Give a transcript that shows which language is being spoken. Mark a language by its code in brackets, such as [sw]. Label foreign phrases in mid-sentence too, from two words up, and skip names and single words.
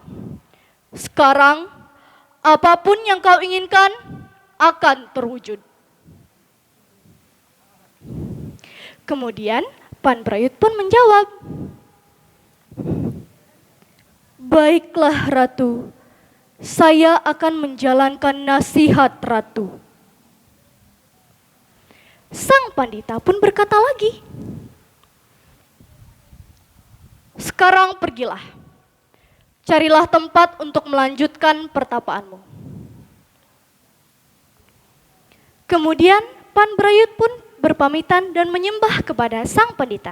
[id] Sekarang, apapun yang kau inginkan akan terwujud. Kemudian Pan Brayut pun menjawab, baiklah Ratu, saya akan menjalankan nasihat Ratu. Sang pandita pun berkata lagi, sekarang pergilah, carilah tempat untuk melanjutkan pertapaanmu. Kemudian Pan Brayut pun berpamitan dan menyembah kepada sang pandita.